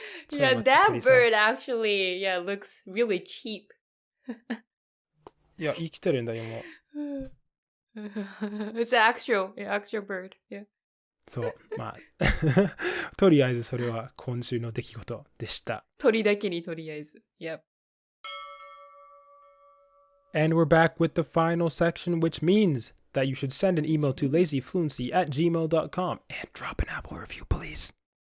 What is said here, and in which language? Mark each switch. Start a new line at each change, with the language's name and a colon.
English: Yeah, that bird actually, yeah, looks really cheap.
Japanese: いや、生きてるんだよ、もう。
English: It's an actual bird. Yeah.
Japanese: そう、まあ、とりあえずそれは今週の出来事でした。鳥だけにとりあえず。
English: Yep. And we're back with the final section, which means that you should send an email to lazyfluency@gmail.com and drop an Apple review, please.